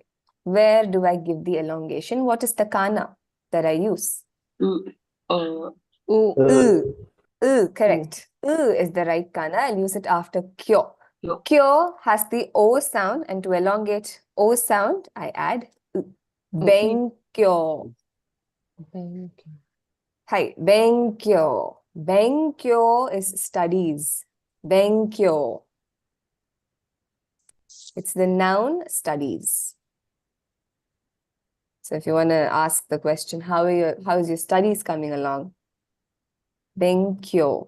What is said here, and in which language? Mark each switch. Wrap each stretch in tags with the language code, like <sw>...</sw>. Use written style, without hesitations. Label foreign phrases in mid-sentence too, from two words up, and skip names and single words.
<en>Where do I give the elongation? What is the kana that I use? U. Correct. Is the right kana. I'll use it after kyo. Kyo. Kyo has the O sound, and to elongate O sound, I add u. Benkyo. Hi, benkyo. Benkyo is studies. Benkyo. It's the noun studies. So if you want to ask the question, how is your studies coming along? Benkyo.</en>